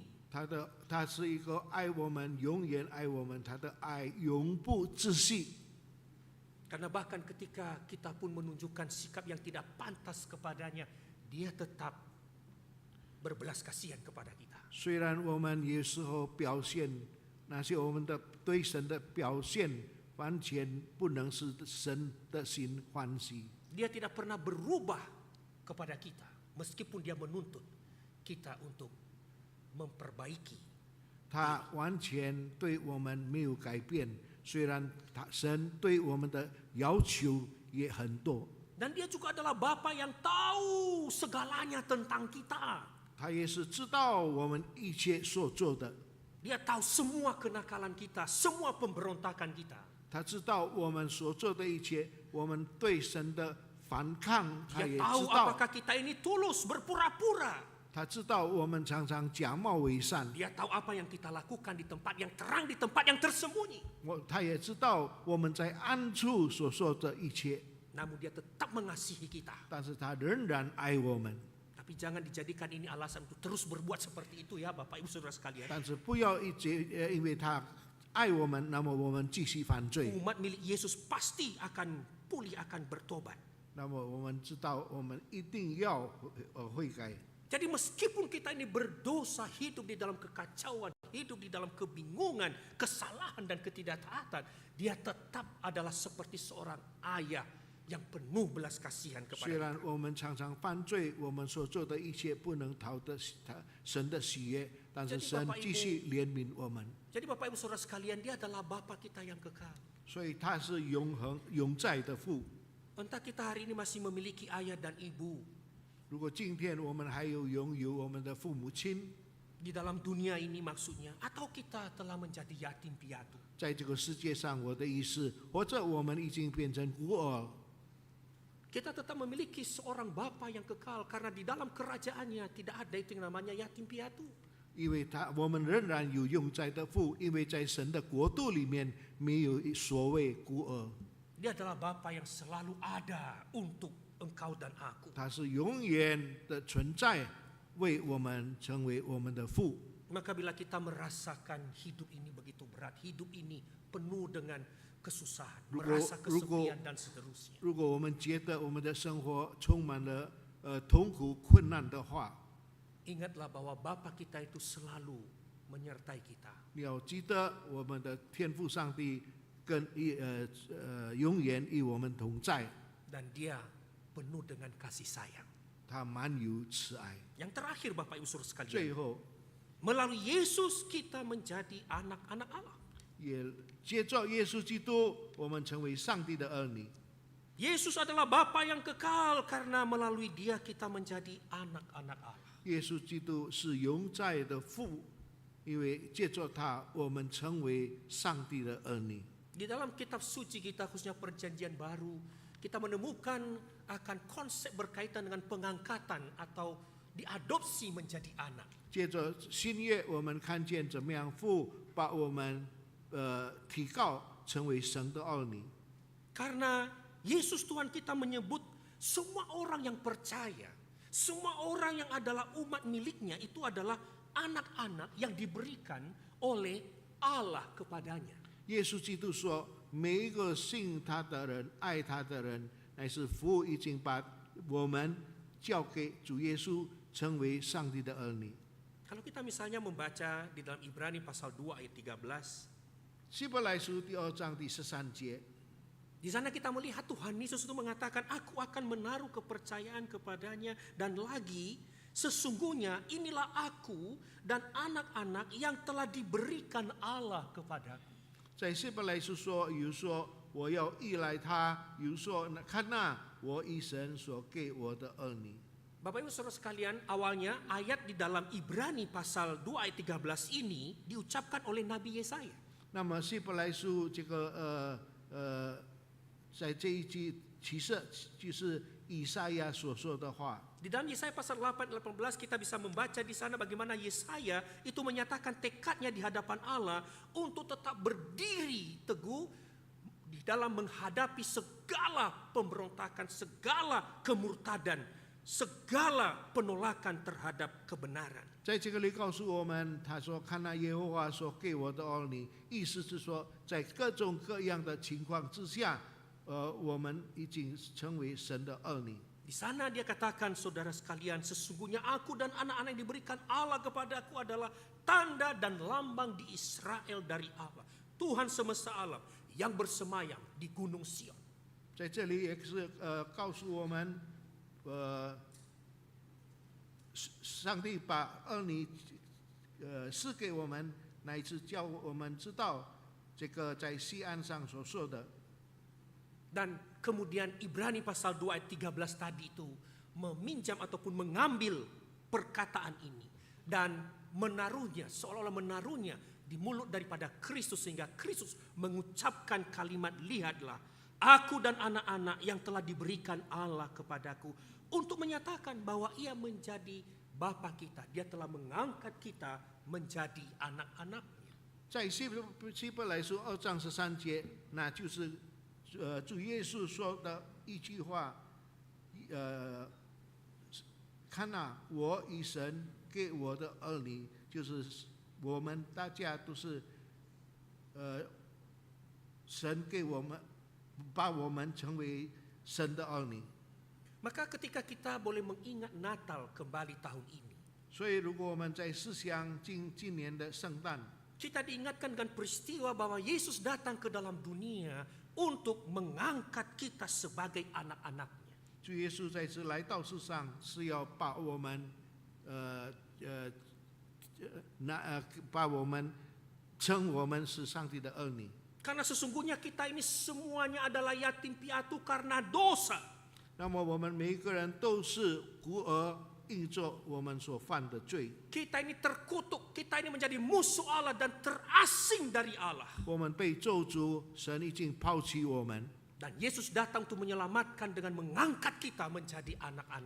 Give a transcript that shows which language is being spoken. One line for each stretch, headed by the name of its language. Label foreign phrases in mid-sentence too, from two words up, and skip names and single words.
Chinese: 他是一个爱我们，永远爱我们，他的爱永不止息。
Indonesian: Karena bahkan ketika kita pun menunjukkan sikap yang tidak pantas kepadanya, dia tetap berbelas kasihan kepada kita.
Chinese: 虽然我们有时候表现那些我们的对神的表现，完全不能使神的心欢喜。
Indonesian: Dia tidak pernah berubah kepada kita, meskipun dia menuntut kita untuk memperbaiki.
Chinese: 他完全对我们没有改变，虽然神对我们的要求也很多。
Indonesian: Dan dia juga adalah Bapa yang tahu segalanya tentang kita.
Chinese: 他也是知道我们一切所做的，
Indonesian: Dia tahu semua kenakalan kita, semua pemberontakan kita.
Chinese: 他知道我们所做的一切，我们对神的反抗，他
Indonesian: Dia
Chinese: 也
Indonesian: tahu
Chinese: 知道。
Indonesian: apakah kita ini tulus, berpura-pura.
Chinese: 他知道我们常常假冒伪善，
Indonesian: Dia tahu apa yang kita lakukan di tempat yang terang, di tempat yang tersembunyi.
Chinese: 他也知道我们在暗处所说的一切，
Indonesian: Namun dia tetap mengasihi kita.
Chinese: 但是他仍然爱我们。
Indonesian: Tapi jangan dijadikan ini alasan untuk terus berbuat seperti itu ya Bapak Ibu Saudara sekalian.
Chinese: 但是不要因为他爱我们，那么我们继续犯罪。
Indonesian: Umat milik Yesus pasti akan pulih, akan bertobat.
Chinese: 那么我们知道，我们一定要悔改。
Indonesian: Jadi meskipun kita ini berdosa, hidup di dalam kekacauan, hidup di dalam kebingungan, kesalahan dan ketidaktaatan, dia tetap adalah seperti seorang ayah yang penuh belas kasihan
Chinese: 虽
Indonesian: kepada
Chinese: 然
Indonesian: kita.
Chinese: 我们常常犯罪，我们所做的一切不能讨得神的喜悦，但是
Indonesian: Jadi
Chinese: 神
Indonesian: Bapak Ibu
Chinese: 继续怜悯我们。
Indonesian: Jadi Bapak Ibu Saudara sekalian, dia adalah Bapa kita yang kekal.
Chinese: 所以他是永恒永在的父。
Indonesian: Entah kita hari ini masih memiliki ayah dan ibu
Chinese: 如果今天我们还拥有我们的父母亲，
Indonesian: di dalam dunia ini maksudnya, atau kita telah menjadi yatim piatu.
Chinese: 在这个世界上，我的意思，或者我们已经变成孤儿，
Indonesian: Kita tetap memiliki seorang Bapa yang kekal karena di dalam kerajaannya tidak ada itu yang namanya yatim piatu.
Chinese: 因为我们仍然有永在的父，因为在神的国度里面没有所谓孤儿，
Indonesian: Dia adalah Bapa yang selalu ada untuk engkau dan aku.
Chinese: 他是永远的存在，为我们成为我们的父。
Indonesian: Maka bila kita merasakan hidup ini begitu berat, hidup ini penuh dengan kesusahan, merasa kesepian dan seterusnya.
Chinese: 如果我们觉得我们的生活充满了痛苦困难的话，
Indonesian: Ingatlah bahwa Bapa kita itu selalu menyertai kita.
Chinese: 你要记得我们的天父上帝永远与我们同在，
Indonesian: Dan dia penuh dengan kasih sayang.
Chinese: 他满有慈爱。
Indonesian: Yang terakhir Bapak Ibu Saudara
Chinese: 最
Indonesian: sekalian,
Chinese: 后，
Indonesian: melalui Yesus kita menjadi anak-anak Allah.
Chinese: 也接着耶稣基督，我们成为上帝的儿女。
Indonesian: Yesus adalah Bapa yang kekal karena melalui dia kita menjadi anak-anak Allah.
Chinese: 耶稣基督是永在的父，因为借着他，我们成为上帝的儿女。
Indonesian: Di dalam kitab suci kita khususnya perjanjian baru, kita menemukan akan konsep berkaitan dengan pengangkatan atau diadopsi menjadi anak.
Chinese: 接着新约，我们看见怎么样父把我们提高成为神的儿女。
Indonesian: Karena Yesus Tuhan kita menyebut semua orang yang percaya, semua orang yang adalah umat miliknya itu adalah anak-anak yang diberikan oleh Allah kepadanya.
Chinese: 耶稣基督说：“每一个信他的人、爱他的人，乃是父已经把我们交给主耶稣，成为上帝的儿女。”
Indonesian: Kalau kita misalnya membaca di dalam Ibrani pasal 2 ayat 13,
Chinese: 希伯来书第2章第13节，
Indonesian: di sana kita melihat Tuhan Yesus itu mengatakan, aku akan menaruh kepercayaan kepadanya, dan lagi sesungguhnya inilah aku dan anak-anak yang telah diberikan Allah kepadaku.
Chinese: 在希伯来书说，有说我要依赖他，有说看那我以神所给我的儿女。
Indonesian: Bapak Ibu Saudara sekalian, awalnya ayat di dalam Ibrani pasal 2 ayat 13 ini diucapkan oleh Nabi Yesaya.
Chinese: 那么希伯来书这个在这一句其实就是以赛亚所说的话。
Indonesian: Di dalam Yesaya pasal 8 ayat 18 kita bisa membaca di sana bagaimana Yesaya itu menyatakan tekadnya di hadapan Allah untuk tetap berdiri teguh di dalam menghadapi segala pemberontakan, segala kemurtadan, segala penolakan terhadap kebenaran.
Chinese: 在这个里告诉我们，他说：“看那耶和华所给我的儿女。” 意思是说，在各种各样的情况之下，我们已经成为神的儿女。
Indonesian: Di sana dia katakan, saudara sekalian, sesungguhnya aku dan anak-anak yang diberikan Allah kepadaku adalah tanda dan lambang di Israel dari Allah. Tuhan semesta alam yang bersemayam di gunung Sion.
Chinese: 在这里也是告诉我们，上帝把儿女赐给我们，乃至叫我们知道这个在西安上所说的。
Indonesian: Dan kemudian Ibrani pasal 2 ayat 13 tadi itu meminjam ataupun mengambil perkataan ini dan menaruhnya, seolah-olah menaruhnya di mulut daripada Kristus, sehingga Kristus mengucapkan kalimat, lihatlah aku dan anak-anak yang telah diberikan Allah kepadaku, untuk menyatakan bahwa ia menjadi Bapa kita, dia telah mengangkat kita menjadi anak-anaknya.
Chinese: 在希伯来书2章13节，那就是主耶稣说的一句话，看啊，我以神给我的儿女，就是我们大家都是，神给我们，把我们成为神的儿女。
Indonesian: Maka ketika kita boleh mengingat Natal kembali tahun ini,
Chinese: 所以，如果我们在思想今年的圣诞，
Indonesian: kita diingatkan dengan peristiwa bahwa Yesus datang ke dalam dunia untuk mengangkat kita sebagai anak-anaknya.
Chinese: 主耶稣在这来到世上，是要把我们，把我们称我们是上帝的儿女。
Indonesian: Karena sesungguhnya kita ini semuanya adalah yatim piatu karena dosa.
Chinese: 那么我们每一个人都是孤儿，因着我们所犯的罪。
Indonesian: Kita ini terkutuk, kita ini menjadi musuh Allah dan terasing dari Allah.
Chinese: 我们被咒诅，神已经抛弃我们。
Indonesian: Dan Yesus datang untuk menyelamatkan dengan mengangkat kita menjadi anak-anak.